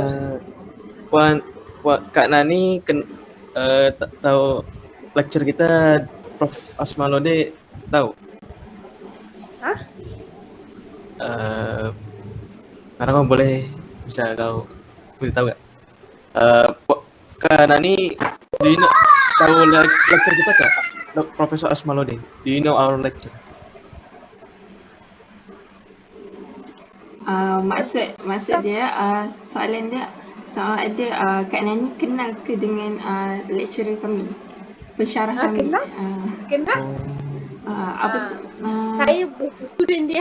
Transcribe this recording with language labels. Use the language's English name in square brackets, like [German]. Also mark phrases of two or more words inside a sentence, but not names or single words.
[Malay] Puan Kak Nani tak tahu lecture kita Prof. Asmalode tahu? Karena boleh bisa kau boleh tahu tak? [English] Kak Nani, do you know, [Malay] tahu lecture kita tak? Profesor Asmalode, [English] do you know our lecture? [Malay] Maksud dia, soalan dia soal ada Kak Nani kenal ke dengan lecturer kami, pensyarah kami? Kenal? Saya student dia.